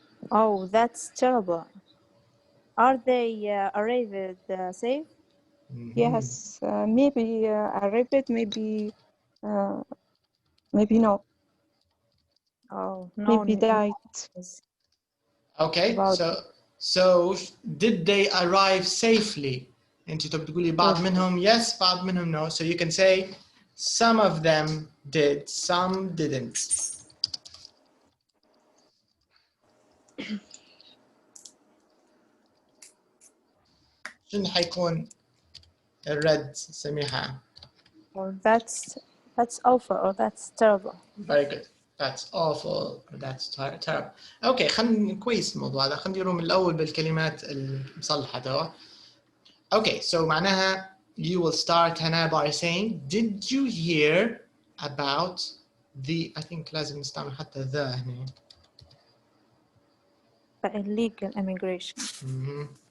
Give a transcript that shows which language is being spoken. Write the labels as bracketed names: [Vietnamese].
[English] Oh, that's terrible. Are they arrived safe? Yes, maybe arrived, maybe no. Oh, no. Maybe died. Okay, so did they arrive safely? [Arabic] انت تقولي بعض منهم yes, بعض منهم no. [English] So you can say some of them did, some didn't. [Arabic] شنو حيكون الرد سميحة؟ [English] Oh, that's awful or that's terrible. Very good. That's awful or that's terrible. [Arabic] Okay, خلينا كويس الموضوع هذا، خلينا نديره من الأول بالكلمات المصلحة توا. [English] Okay, so [Arabic] معناها [English] you will start [Arabic] هنا [English] by saying did you hear about the, I think [Arabic] لازم نستعمل حتى [English] the هنا. The illegal immigration. Mm-hmm.